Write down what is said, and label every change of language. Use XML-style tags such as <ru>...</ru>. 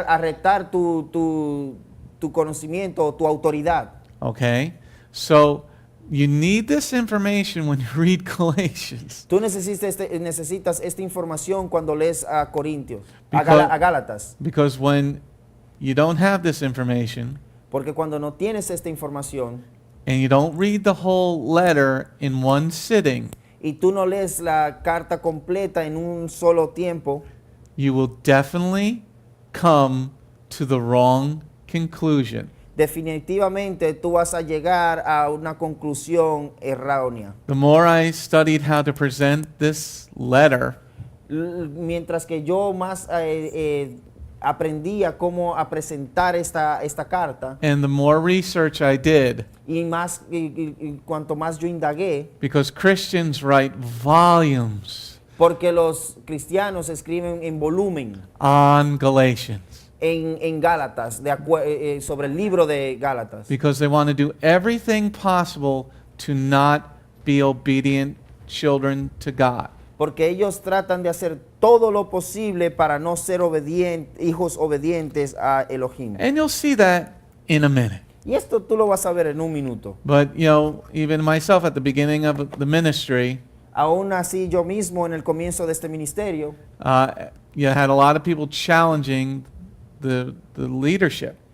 <es>retar tu conocimiento o tu autoridad.</es> <en>Okay? So you need this information when you read Galatians.</en> <es>Tú necesitas esta información cuando lees a Corintios,</es> <en>Because-</en> <es>a Gálatas.</es> <en>Because when you don't have this information</en> <es>Porque cuando no tienes esta información</es> <en>and you don't read the whole letter in one sitting,</en> <es>y tú no lees la carta completa en un solo tiempo,</es> <en>you will definitely come to the wrong conclusion.</en> <es>definitivamente tú vas a llegar a una conclusión errónea.</es> <en>The more I studied how to present this letter,</en> <es>Mientras que yo más aprendía cómo a presentar esta carta,</es> <en>and the more research I did,</en> <es>y cuanto más yo indagué,</es> <en>because Christians write volumes</en> <es>porque los cristianos escriben en volumen</es> <en>on Galatians,</en> <es>en Gálatas, sobre el libro de Gálatas,</es> <en>because they want to do everything possible to not be obedient children to God.</en> <es>porque ellos tratan de hacer todo lo posible para no ser hijos obedientes a Elohim.</es> <en>And you'll see that in a minute.</en> <es>Y esto tú lo vas a ver en un minuto.</es> <en>But, you know, even myself at the beginning of the ministry,</en> <es>Aún así, yo mismo en el comienzo de este ministerio,</es> <en>you had a lot of people challenging the leadership.</en>